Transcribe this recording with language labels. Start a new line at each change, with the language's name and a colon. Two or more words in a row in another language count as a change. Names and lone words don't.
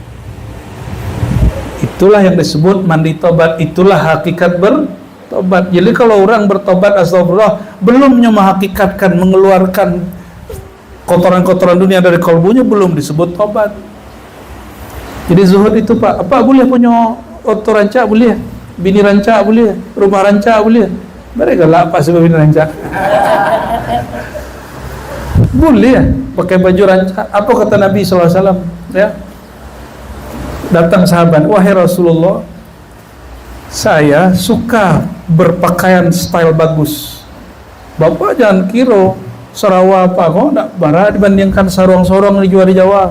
Indonesian: Itulah yang disebut mandi taubat. Itulah hakikat bertobat. Jadi kalau orang bertobat astagfirullah belum menghakikatkan mengeluarkan kotoran-kotoran dunia dari kalbunya, belum disebut tobat. Jadi zuhud itu pak, apa boleh punya oto ranca boleh, bini ranca boleh, rumah ranca boleh. Mereka lah apa sebab bini ranca? Boleh pakai baju ranca. Apa kata Nabi SAW? Ya, datang sahabat, wahai Rasulullah, saya suka berpakaian style bagus. Bapak jangan kira Sarawak apa kok enggak bara dibandingkan sarung-sarung dijual di Jawa.